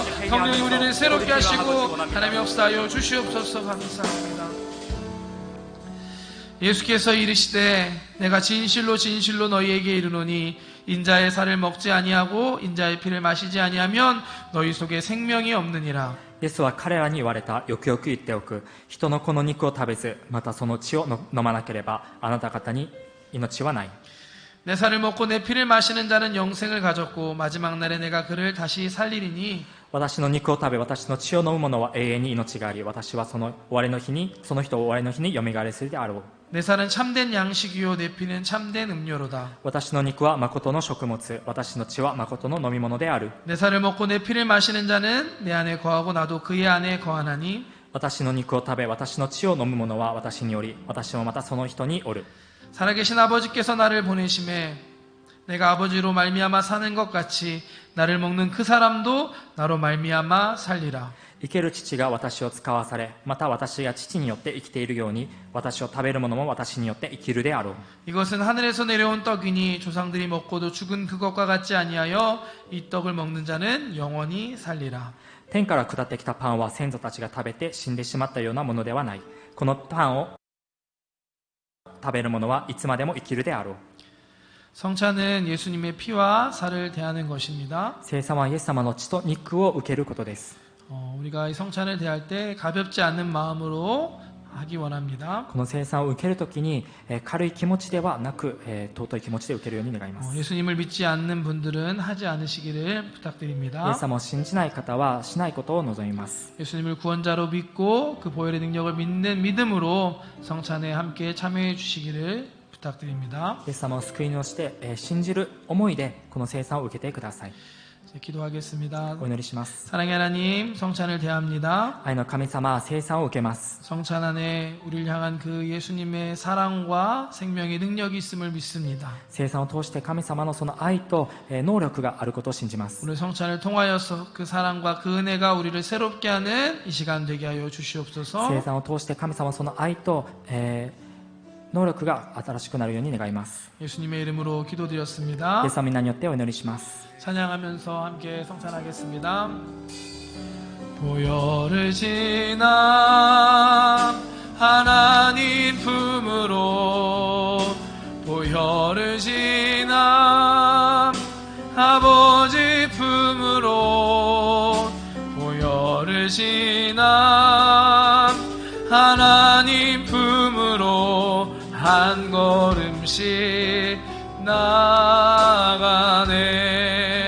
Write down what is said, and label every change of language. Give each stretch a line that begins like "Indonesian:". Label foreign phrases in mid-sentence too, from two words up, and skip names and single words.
Korean: 성령이 우리를 새롭게 하시고 하나님 역사하여 주시옵소서. 감사합니다. 예수께서 이르시되 내가 진실로 진실로 너희에게 이르노니 인자의 살을 먹지 아니하고 인자의 피를 마시지 아니하면 너희 속에 생명이 없느니라.
Japanese: イエスは彼らに言われた。よくよく言っておく。人の子の肉を食べず、またその血を飲まなければ、あなた方に命はない。
Korean: 내 살을 먹고 내 피를 마시는 자는 영생을 가졌고 마지막 날에 내가 그를 다시 살리리니
Japanese: 私の肉を食べ、私の血を飲む者は永遠に命があり、私はその人を終わりの日によみがえらせるであろう。
Korean: 내 살은 참된 양식이요 내 피는 참된 음료로다.
Japanese: 私の肉は誠の食物、私の血は誠の飲み物である。
Korean: 내 살을 먹고 내 피를 마시는 자는 내 안에 거하고 나도 그의 안에 거하나니
Japanese: 私の肉を食べ、私の血を飲む者は私により、私もまたその人におる。
Korean: 살아계신 아버지께서 나를 보내심에 내가 아버지로 말미암아 사는 것 같이 나를 먹는 그 사람도 나로 말미암아 살리라.
Japanese: 生ける父が私を使わされ、また私が父によって生きているように、私を食べる者も私によって生きるであろう。
Korean: 이것은 하늘에서 내려온 떡이니 조상들이 먹고도 죽은 그것과 같지 아니하여 이 떡을 먹는 자는 영원히 살리라.
Japanese: 天から下ってきたパンは先祖たちが食べて死んでしまったようなものではない。このパンを食べる者はいつまでも生きるであろう。
Korean: 성찬은 예수님의 피와 살을 대하는 것입니다.
Japanese: 聖餐はイエス様の血と肉を受けることです。
Korean: 우리가 이 성찬을 대할 때 가볍지 않은 마음으로 하기 원합니다.
Japanese: この聖餐を受けるときに軽い気持ちではなく尊い気持ちで受けるように願います。
Korean: 예수님을 믿지 않는 분들은 하지 않으시기를
Japanese: イエ
Korean: 부탁드립니다.
Japanese: ス様を信じない方はしないことを望みます。
Korean: 예수님을 구원자로 믿고 그 보혈의 능력을 믿는 믿음으로 성찬에 함께 참여해 주시기를 부탁드립니다.
Japanese: イエス様を救い主として信じる思いでこの聖餐を受けてください。
Korean: 이제 기도하겠습니다.
Japanese: お祈りします。
Korean: 사랑의 하나님, 성찬을 대합니다.
Japanese: 愛の神様、聖餐を受けます。
Korean: 성찬 안에 우리를 향한 그 예수님의 사랑과 생명의 능력이 있음을 믿습니다.
Japanese: 聖餐を通して神様のその愛と能力があることを信じます。
Korean: 오늘 성찬을 통하여서 그 사랑과 그 은혜가 우리를 새롭게 하는 이 시간 되게 하여 주시옵소서.
Japanese: 聖餐を通して神様のその愛と能力が新しくなるように願います。
Korean: 예수님의 이름으로 기도드렸습니다.
Japanese: イエス様の皆によってお祈りします。
Korean: 찬양하면서 함께 성찬하겠습니다. 보혈을 지나 하나님 품으로 보혈을 지나 아버지 품으로 보혈을 지나 하나님 품으로 한 걸음씩 나가네.